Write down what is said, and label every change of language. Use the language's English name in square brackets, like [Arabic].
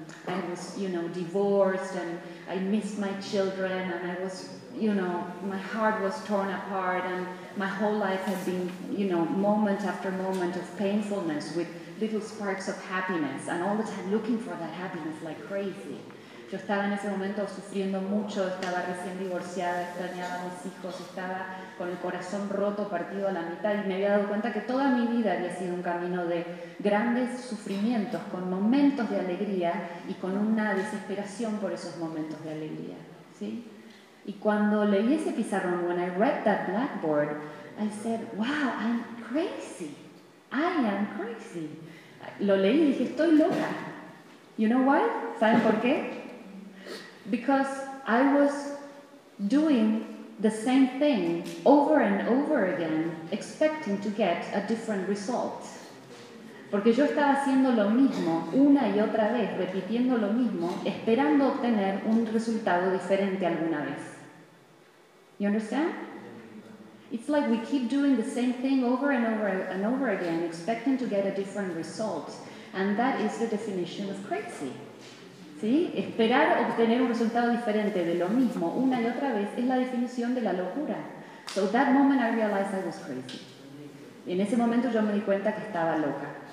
[English] I was, you know, divorced, and I missed my children, and I was, you know, my heart was torn apart, and my whole life had been, you know, moment after moment of painfulness with little sparks of happiness, and all the time looking for that happiness like crazy. [Spanish] Yo estaba en ese momento sufriendo mucho, estaba recién divorciada, extrañaba a mis hijos, estaba con el corazón roto, partido a la mitad, y me había dado cuenta que toda mi vida había sido un camino de grandes sufrimientos, con momentos de alegría y con una desesperación por esos momentos de alegría. ¿Sí? Y cuando leí ese pizarrón, [English] when I read that blackboard, I said, wow, I'm crazy. I am crazy. [Spanish] Lo leí y dije, estoy loca. [English] You know why? [Spanish] ¿Saben por qué? [English] Because I was doing the same thing over and over again, expecting to get a different result. [Spanish] Porque yo estaba haciendo lo mismo una y otra vez, repitiendo lo mismo, esperando obtener un resultado diferente alguna vez. [English] You understand? It's like we keep doing the same thing over and over and over again, expecting to get a different result. And that is the definition of crazy. ¿Sí? [Spanish] Esperar obtener un resultado diferente de lo mismo una y otra vez es la definición de la locura. [English] So that moment I realized I was crazy. [Spanish] Y en ese momento yo me di cuenta que estaba loca.